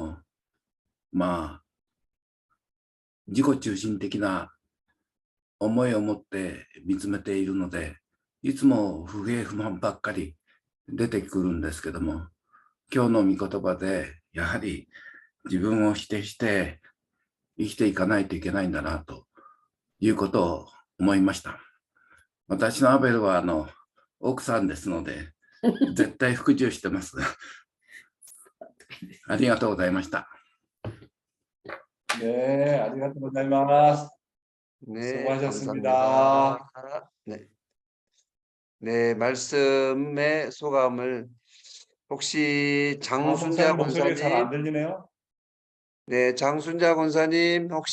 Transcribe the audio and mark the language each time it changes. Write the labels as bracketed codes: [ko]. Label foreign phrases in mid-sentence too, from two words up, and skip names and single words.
[ja] 自己中心的な思いを持って見つめているので、いつも不平不満ばっかり出てくるんですけども、今日の御言葉でやはり自分を否定して生きていかないといけないんだなということを思いました。私のアベルは奥さんですので、絶対服従してます。ありがとうございました [ko] 네, [ja] ありがとう ございます. [ko] 네, 수고하셨습니다. 감사합니다. 네. 네, 말씀의 소감을 혹시 장순자 목소리가 잘 안 권사님, 들리네요. 네, 장순자 권사님 혹시